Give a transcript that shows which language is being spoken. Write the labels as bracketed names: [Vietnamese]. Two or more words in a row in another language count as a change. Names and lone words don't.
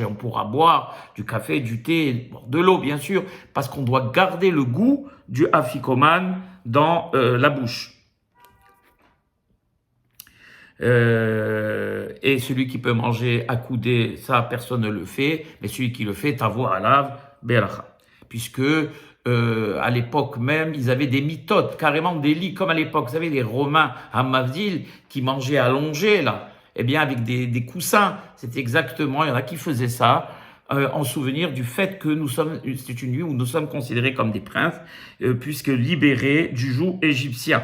[French] On pourra boire du café, du thé, de l'eau, bien sûr, parce qu'on doit garder le goût du afikoman dans la bouche. Et celui qui peut manger accoudé, ça, personne ne le fait, mais celui qui le fait, [Hebrew] תבוא עליו ברכה. [French] Puisque à l'époque même, ils avaient des mitotes, carrément des lits, comme à l'époque, vous savez, les Romains à Mavdil qui mangeaient allongés, là, eh bien, avec des coussins. C'est exactement, il y en a qui faisaient ça, en souvenir du fait que c'est une nuit où nous sommes considérés comme des princes, puisque libérés du joug égyptien.